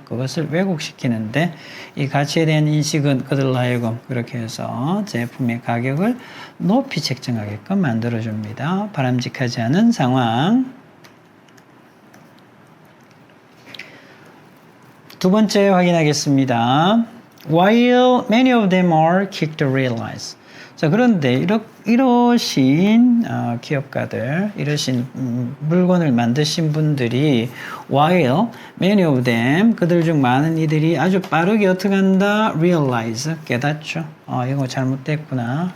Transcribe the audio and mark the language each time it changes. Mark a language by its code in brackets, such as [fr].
[ko] 그것을 왜곡시키는데 이 가치에 대한 인식은 그들로 하여금 그렇게 해서 제품의 가격을 높이 책정하게끔 만들어줍니다. 바람직하지 않은 상황. 두 번째 확인하겠습니다. [en] While many of them are quick to realize. [ko] 자, 그런데 이러신 기업가들, 이러신 물건을 만드신 분들이 [en] while many of them, [ko] 그들 중 많은 이들이 아주 빠르게 어떻게 한다? realize, 깨닫죠. 이거 잘못됐구나.